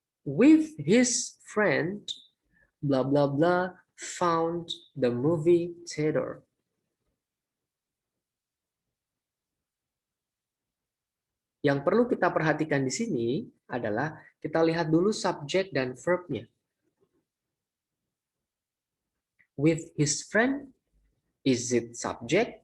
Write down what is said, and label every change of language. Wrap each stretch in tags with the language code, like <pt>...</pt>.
<en>With his friend, blah blah blah, found the movie theater.</en> <id>Yang perlu kita perhatikan di sini adalah kita lihat dulu subjek dan verb-nya.</id> <en>With his friend, is it subject?</en>